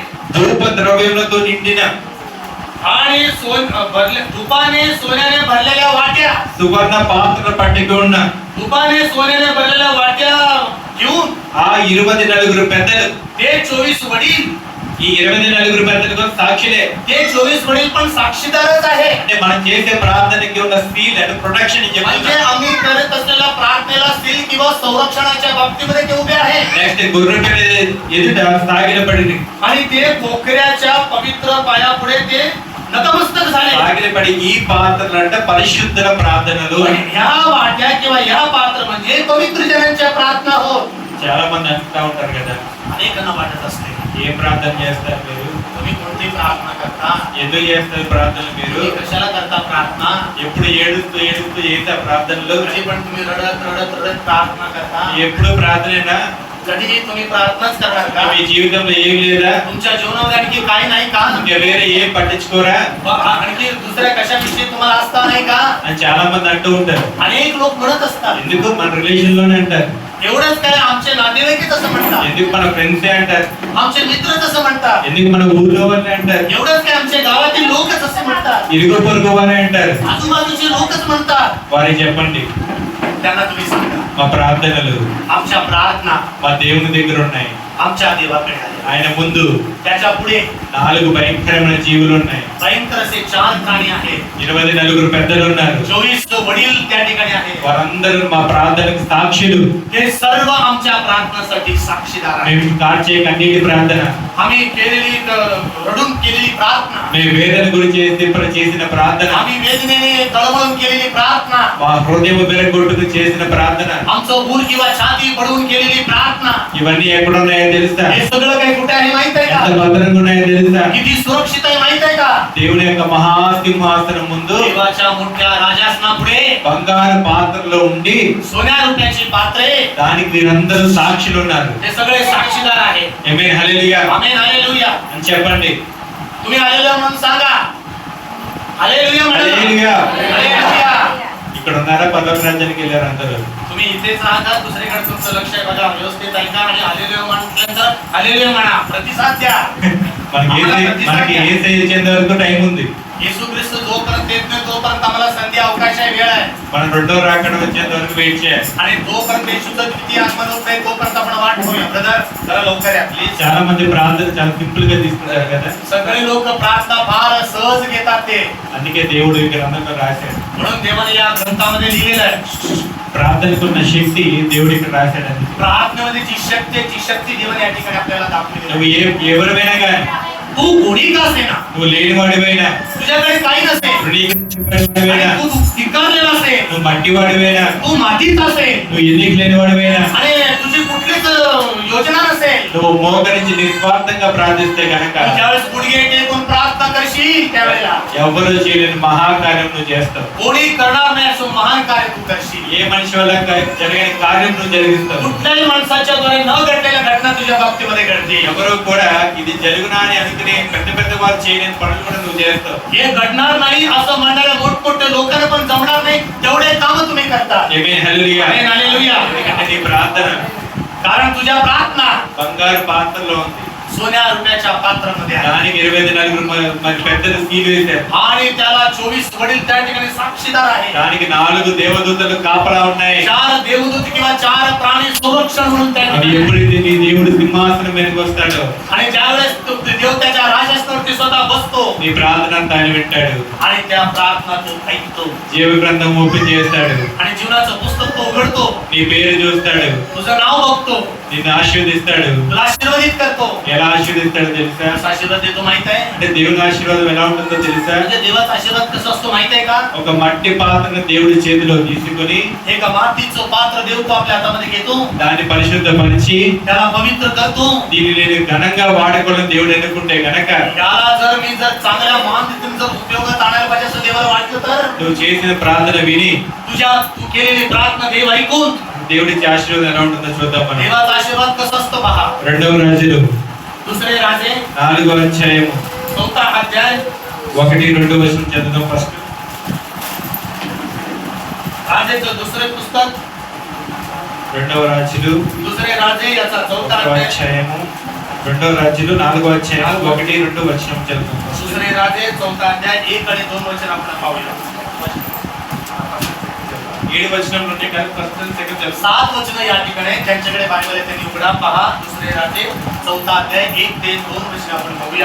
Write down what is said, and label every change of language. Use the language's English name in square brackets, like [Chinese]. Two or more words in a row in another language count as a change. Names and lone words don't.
[Telugu] ధూప ద్రవ్యములతో నిండిన [Marathi] आणि धुपाने सोन्याने भरलेल्या वाट्या, [Telugu] సువర్ణ పాత్ర పట్టుకు ఉన్న [Marathi] धुपाने सोन्याने भरलेल्या वाट्या घेऊन [Telugu] ఆ 24 పెద్దలు, [Marathi] ते 24 वडील, [Telugu] ఈ 24 పెద్దలు కూడా సాక్షులే. [Marathi] ते 24 वडील पण साक्षीदारच आहे. [Telugu] అంటే మనం చేసే ప్రార్థనకి ఉన్న [English] seal and protection [Marathi] म्हणजे [Telugu] చెప్తున్నా. [Marathi] आम्ही करत असलेल्या प्रार्थनेला सील किंवा संरक्षणाच्या बाबतीमध्ये ते उभे आहे. [Telugu] నెక్స్ట్ గొర్రె పిల్ల ఎదుట సాగిలపడి [Marathi] आणि ते कोकऱ्याच्या पवित्र पायापुढे ते नतमस्तक झाले. [Telugu] సాగిలపడి ఈ పాత్రలు అంటే పరిశుద్ధుల ప్రార్థనలు. [Marathi] आणि ह्या वाट्या किंवा ह्या पात्र म्हणजे पवित्र जनांच्या प्रार्थना होत. [Telugu] చాలా మంది అంటూ ఉంటారు కదా, [Marathi] अनेकांना वाटत असते, [Telugu] ఏ ప్రార్థన చేస్తారు మీరు? [Marathi] तुम्ही कोणती प्रार्थना करता? [Telugu] ఎందుకు చేస్తారు ప్రార్థన మీరు? [Marathi] तुम्ही कशाला करता प्रार्थना? [Telugu] ఎప్పుడు ఏడుస్తూ ఏడుస్తూ చేసే ప్రార్థనలు? [Marathi] कधी पण तुम्ही रडत रडत रडत प्रार्थना करता? [Telugu] ఎప్పుడు ప్రార్థనేనా? [Marathi] कधीही तुम्ही प्रार्थनाच करणार का? [Telugu] మీ జీవితంలో ఏం లేదా? [Marathi] तुमच्या जीवनामध्ये आणखी काय नाही का? [Telugu] ఇంకా వేరే ఏం పట్టించుకోరా [Marathi] आणखी दुसऱ्या कशाविषयी तुम्हाला आस्था नाही का? [Telugu] అని చాలా మంది అంటూ ఉంటారు. [Marathi] अनेक लोक म्हणत असतात. [Telugu] ఎందుకు మన రిలేషన్ లోనే అంటారు, [Marathi] एवढंच काय, आमचे नातेवाईकच असं म्हणतात, [Telugu] ఎందుకు మన ఫ్రెండ్సే అంటారు, [Marathi] आमचे मित्रच असं म्हणतात, [Telugu] ఎందుకు మన ఊర్లో వాళ్ళే అంటారు, [Marathi] एवढंच काय, आमच्या गावातील लोकच असे म्हणतात, [Telugu] ఇరుగు పొరుగు వారే అంటారు. [Marathi] आजूबाजूचे लोकच म्हणतात. [Telugu] వారికి చెప్పండి, [Marathi] त्यांना तुम्ही सांगा, [Telugu] మా ప్రార్థనలు [Marathi] आमच्या प्रार्थना [Telugu] మా దేవుని దగ్గర ఉన్నాయి. [Marathi] आमच्या देवाकडे आल्या. [Telugu] ఆయన ముందు [Marathi] त्याच्या पुढे [Telugu] 4 భయంకరమైన జీవులు ఉన్నాయి. [Marathi] भयंकर असे 4 प्राणी आहेत. [Telugu] 24 పెద్దలు ఉన్నారు. [Marathi] 24 वडील त्या ठिकाणी आहेत. [Telugu] వారందరూ మా ప్రార్థనకు సాక్షులు. [Marathi] ते सर्व आमच्या प्रार्थनेसाठी साक्षीदार आहेत. [Telugu] మేము కార్చే కన్నీటి ప్రార్థన, [Marathi] आम्ही केलेली रडून केलेली प्रार्थना, [Telugu] మేము వేదన గురించి చేసిన ప్రార్థన, [Marathi] आम्ही वेदनेने तळमळून केलेली प्रार्थना, [Telugu] మా హృదయం విరగొట్టుకు చేసిన ప్రార్థన, [Marathi] आमचं ऊर किंवा छाती पडवून केलेली प्रार्थना, [Telugu] ఇవన్నీ ఎక్కడున్నాయో తెలుసా? [Marathi] हे सगळं काही कुठे आहे माहित आहे [Telugu] ఎంత [Marathi] का? [Telugu] భద్రంగా ఉన్నాయో తెలుసా? [Marathi] किती सुरक्षित आहे माहित आहे का? [Telugu] దేవుని యొక్క మహాసింహాసనం ముందు [Marathi] देवाच्या मोठ्या राजासनापुढे [Telugu] బంగారు పాత్రలో ఉండి [Marathi] सोन्या रुपयाची पात्रे, [Telugu] దానికి వీరందరూ సాక్షులు ఉన్నారు. [Marathi] ते सगळे साक्षीदार आहेत. [Telugu] ఆమేన్, హల్లెలూయా [Marathi] आमेन, हालेलुया. [Telugu] అని చెప్పండి. [Marathi] तुम्ही हालेलुया म्हणून सांगा. हालेलुया म्हणा. [Telugu] హల్లెలూయా. [Marathi] हालेलुया. [Telugu] ఇక్కడ ఉన్నారా? పరలోక రాజ్యానికి వెళ్ళారు అందరూ. [Marathi] तुम्ही इथेच राहता, दुसरीकडे तुमचं लक्ष आहे बघा, व्यवस्थित ऐका आणि हालेलुया म्हटल्यानंतर हालेलुया म्हणा, प्रतिसाद द्या. [Telugu] మనకి ఏసై వచ్చేంత వరకు టైం ఉంది. [Marathi] येशू ख्रिस्त जोपर्यंत येत नाही तोपर्यंत आम्हाला संधी अवकाश आहे, वेळ आहे. [Telugu] మనం రెండో రాకడ వచ్చేంత వరకు వెయిట్ చేయాలి. [Marathi] आणि जोपर्यंत येशूचं द्वितीय आगमन होत नाही तोपर्यंत आपण वाट ठेवूया. ब्रदर जरा लवकर या प्लीज. [Telugu] చాలా మంది ప్రార్థన చాలా సింపుల్ గా తీసుకుంటారు కదా, [Marathi] सगळे लोक प्रार्थना फार सहज घेतात ते. [Telugu] అందుకే దేవుడు ఈ గ్రంథంలో రాశాడు. [Marathi] म्हणून देवाने या ग्रंथामध्ये लिहिलेलं आहे, [Telugu] ప్రార్థనకున్న శక్తి దేవుడు ఇక్కడ రాశాడు. అందుకే [Marathi] प्रार्थनेमध्ये जी शक्ती देवाने या ठिकाणी आपल्याला दाखवली आहे. [Telugu] నువ్వు ఎవరివైనా కానీ, [Marathi] तू कोणी का असेना, [Telugu] నువ్వు లేనివాడివైనా, [Marathi] तुझ्याकडे काही नसेल, [Telugu] ऋणीवाడివైనా, [Marathi] आणि तू धिक्कारलेला असेल, [Telugu] నువ్వు మట్టివాడివైనా, [Marathi] तू मातीत असेल, [Telugu] నువ్వు ఎన్నిక లేనివాడివైనా, [Marathi] आणि तुझी कुठलीच योजना नसेल, [Telugu] నువ్వు మోకరించి నిస్వార్థంగా ప్రార్థిస్తే కనుక [Marathi] ज्यावेळेस गुडघे टेकून प्रार्थना करशील त्यावेळेला [Telugu] ఎవరు చేయలేని మహాకార్యం నువ్వు చేస్తావు. [Marathi] कोणी करणार नाही असं महान कार्य तू करशील. [Telugu] ఏ మనిషి వల్ల జరగని కార్యం నువ్వు జరిగిస్తావు. [Marathi] कुठल्याही माणसाच्या द्वारे न घडलेल्या घटना तुझ्या बाबतीमध्ये घडतील. [Telugu] ఎవరు కూడా ఇది జరుగునా అని అనుకునే పెద్ద పెద్ద వారు చేయలేని పనులు కూడా నువ్వు చేస్తావు. [Marathi] हे घडणार नाही असं म्हणणाऱ्या मोठमोठ्या लोकांना पण जमणार नाही तेवढे काम तुम्ही करता. [Telugu] ఆమేన్, హల్లెలూయా. [Marathi] आमेन, हालेलुया. [Telugu] ఎందుకంటే నీ ప్రార్థన [Marathi] कारण तुझ्या प्रार्थना [Telugu] బంగారు పాత్రలో ఉంది. [Marathi] सोन्या रुपयाच्या पात्रामध्ये आहे. [Telugu] దానికి 24 మరి పెద్దలు సీలు వేశారు. [Marathi] आणि त्याला 24 वडील त्या ठिकाणी साक्षीदार आहे. [Telugu] దానికి 4 దేవదూతలు కాపలా ఉన్నాయి. [Marathi] 4 देवदूत किंवा 4 प्राणी संरक्षण म्हणून त्या [Telugu] అది [Marathi] ठिकाणी. [Telugu] ఎప్పుడైతే నీ దేవుడు సింహాసనం మీదకి వస్తాడో [Marathi] आणि ज्यावेळेस देव त्याच्या राजासनावरती स्वतः बसतो [Telugu] నీ ప్రార్థన అంతా ఆయన వింటాడు. [Marathi] आणि त्या प्रार्थना तो ऐकतो [Telugu] జీవ గ్రంథం ఓపెన్ చేస్తాడు. [Marathi] आणि जीवनाचं पुस्तक तो उघडतो. [Telugu] నీ పేరు చూస్తాడు. [Marathi] तुझं नाव बघतो. [Telugu] నిన్ను ఆశీర్వదిస్తాడు. [Marathi] तुला आशीर्वादित करतो. [Telugu] ఎలా ఆశీర్వదిస్తాడో తెలుసా? [Marathi] कसा आशीर्वाद देतो माहित आहे? [Telugu] అంటే దేవుని ఆశీర్వాదం ఎలా ఉంటుందో తెలుసా? [Marathi] म्हणजे देवाचा आशीर्वाद कसा असतो माहित आहे का? [Telugu] ఒక మట్టి పాత్రను దేవుడి చేతిలో తీసుకొని [Marathi] एक मातीचं पात्र देव तो आपल्या हातामध्ये घेतो. [Telugu] దాన్ని పరిశుద్ధపరిచి [Marathi] त्याला पवित्र करतो. [Telugu] దీన్ని నేను ఘనంగా వాడుకోవడం దేవుడు ఎన్నుకుంటే గనక [Marathi] याला जर चांगल्या मानतीतून जर उपयोगात आणायला पाहिजे असं देवाला वाटलं तर [Telugu] నువ్వు చేసిన ప్రార్థన విని [Marathi] तू केलेली प्रार्थना देव ऐकून [Telugu] దేవుడిచ్చే ఆశీర్వాదం ఎలా ఉంటుందో చూద్దాం మనం. [Marathi] देवाचा आशीर्वाद कसा असतो पहा. [Telugu] రెండవ రాజులు [Marathi] दुसरे राजे [Telugu] 4వ అధ్యాయము [Marathi] 4 अध्याय [Telugu] 1-2 వచనం చదువుదాం ఫస్ట్. [Marathi] राजेचं दुसरे पुस्तक [Telugu] రెండవ రాజులు [Marathi] दुसरे राजे याचा 4 [Telugu] 4వ [Marathi] अध्याय. [Telugu] అధ్యాయము రెండవ రాజులు 4వ అధ్యాయము 1-2 వచనం చదువుదాం ఫస్ట్. [Marathi] दुसरे राजे 4 अध्याय 1 आणि 2 वचन आपण पाहूया. [Telugu] 7 వచనం నుండి కానీ [English] first and second [Telugu] చదువు. [Marathi] 7 वचन या ठिकाणी ज्यांच्याकडे बायबल आहे त्यांनी उघडा पहा. दुसरे राजे 4 अध्याय 1 ते 2 वचन आपण पाहूया.